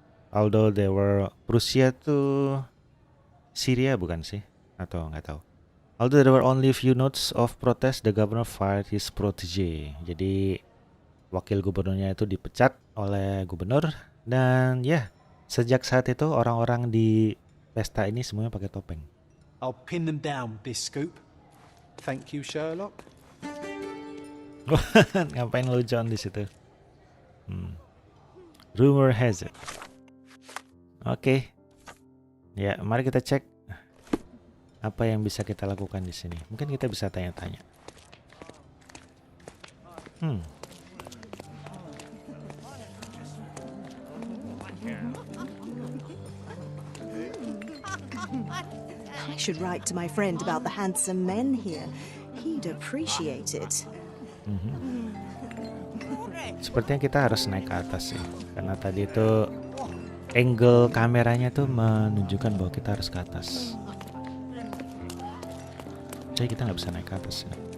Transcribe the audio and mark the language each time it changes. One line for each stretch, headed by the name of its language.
English: Although they were Prussia
Indonesian: tuh Syria bukan sih? Atau nggak tahu.
English: Although there were only few notes of protest, the governor fired his protege.
Indonesian: Jadi wakil gubernurnya itu dipecat oleh gubernur dan sejak saat itu orang-orang di pesta ini semuanya pakai topeng.
English: I'll pin them down, this scoop. Thank you, Sherlock.
Indonesian: Ngapain lu John di situ?
English: Rumor has it. Oke.
Indonesian: Ya, mari kita cek apa yang bisa kita lakukan di sini. Mungkin kita bisa tanya-tanya.
English: I should write to my friend about the handsome men here. He'd appreciate it.
Indonesian: Sepertinya kita harus naik ke atas ya, karena tadi itu angle kameranya tuh menunjukkan bahwa kita harus ke atas. Jadi kita nggak bisa naik ke atas ya.